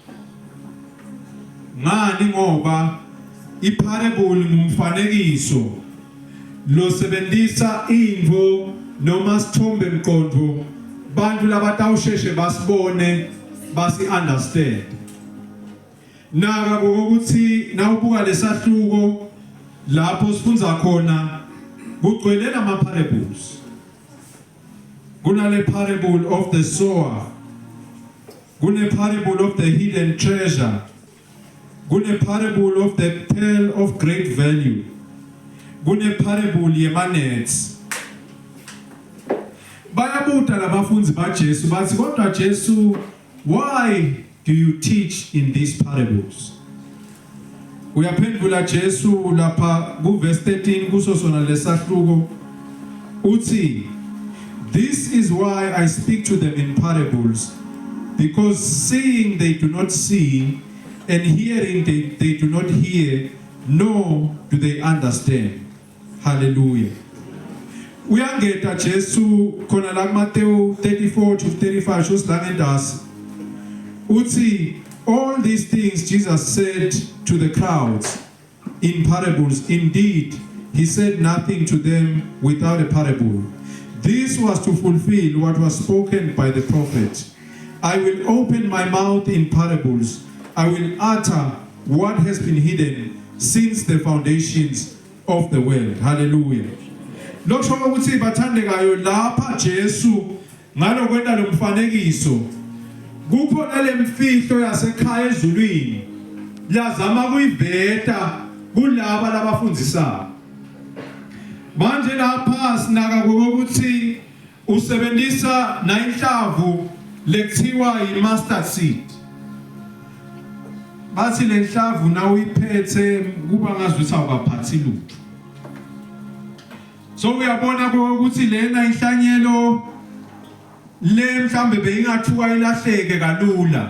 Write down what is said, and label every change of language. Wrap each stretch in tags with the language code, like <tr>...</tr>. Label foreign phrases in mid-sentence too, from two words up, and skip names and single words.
<ss>Ngani ngoba iparable ngumfanekiso lo sebenzisa imvo noma sithombe mqondo bantu labatawusheshe basibone basi understand. Naka ukuthi nawubuka lesahluko lapho sifunza khona kugcwele ama parables.</ss> <en>Kunale parable of the sower, kune parable of the hidden treasure, kune parable of the pearl of great value,</en> <ss>kune parable yemanets. Bayabuta labafunzi baJesu bathi kodwa Jesu,</ss> <en>why do you teach in these parables?</en> <ss>Uyaphendula Jesu lapha ku verse 13 kuso sona lesahluko uthi,</ss> <en>"This is why I speak to them in parables, because seeing they do not see, and hearing they do not hear, nor do they understand."</en> <ss>Hallelujah. Uyangeta Jesu khona la Matthew 34 to 35 usilangendasi uthi,</ss> <en>all these things Jesus said to the crowds in parables. Indeed, he said nothing to them without a parable. This was to fulfill what was spoken by the prophet. I will open my mouth in parables. I will utter what has been hidden since the foundations of the world. Hallelujah.</en> <ss>Lokho ukuthi bathandekayo lapha Jesu ngalo kwenda lomfanekiso kukhona lemfihlo yasekhaya ezulwini yazama kuyiveta kulaba labafundisayo. Manje lapha sinaka ukuthi usebenzisa nainhlavu lekuthiwa i-</ss> <en>mustard seed.</en> <ss>Bathi lenhlavu na uyiphethe kuba ngazuthi awukaphathi lutho. So uyabona ukuthi lena inhlanyelo le mhlambe beyingathuka ilahleke kalula.</ss>